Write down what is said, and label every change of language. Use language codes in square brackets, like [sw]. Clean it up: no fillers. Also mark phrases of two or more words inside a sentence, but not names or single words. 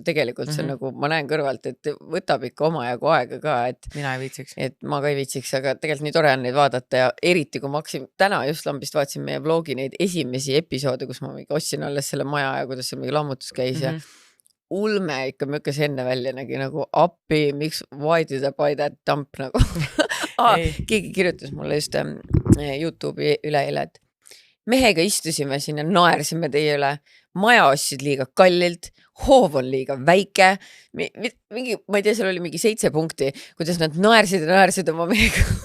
[et] Tegelikult see on nagu, ma näen kõrvalt, et võtab ikka omajagu aega ka. Mina ei viitsiks. Et ma ka ei viitsiks, aga tegelikult nii tore on neid vaadata ja eriti kui ma hakkasin täna just lambist vaatasin meie vlogi neid esimesi episoode, kus ma ostsin alles selle maja ja kuidas seal mingi lammutus käis ja ulme ikka mükkas enne välja nägi nagu appi, miks [en] why did I buy that dump [et] nagu. Keegi kirjutas mulle just YouTube'i üle eile, et mehega istusime siin ja naersime teie üle. Maja ostsid liiga kallilt, hoov on liiga väike, mingi, ma ei tea, seal oli mingi 7 punkti, kuidas nad naersid oma mehega.